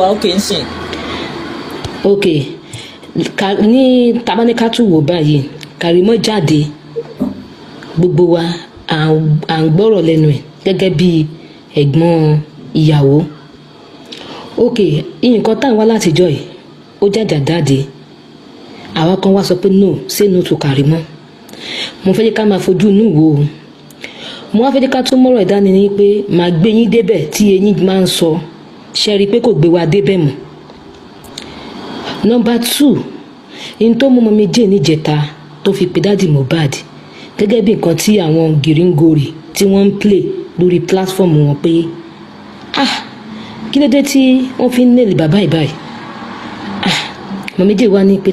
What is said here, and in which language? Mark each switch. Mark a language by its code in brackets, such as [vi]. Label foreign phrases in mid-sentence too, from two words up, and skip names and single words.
[yo] ok ní tabaníkàtú wò báyìí Karimo jáde gbogbo wa à ń gbọ́rọ̀ lẹ́nu ẹ̀ gẹ́gẹ́ bí ẹ̀gbọ́n ìyàwó ok nǹkan tá à ń wá látijọ́ yìí ó jáde àwa kan wá sọ pé [en] no say no to [yo] Karimo mo fẹ́ jẹ́ ká máa fojú inú wò ó mo wá fẹ́ jẹ́ ká tún mọ́rọ̀ ìdání ni pé màá gbé yín débẹ̀ tí eyín máa ń sọ ṣe rí i pé kò gbé wa débẹ̀ mọ́. Number 2 in tó mú ọmọ mi jẹ́ níjẹta tó fi pe dáàdì Mohbad gẹ́gẹ́ bí nǹkan tí àwọn gìrìngorì tí wọ́n ń play lórí platform wọn pé kí ló dé tí wọ́n fi ń nẹ́ẹ̀lì bàbá ìbáyìí ọmọ méjì wá ní pé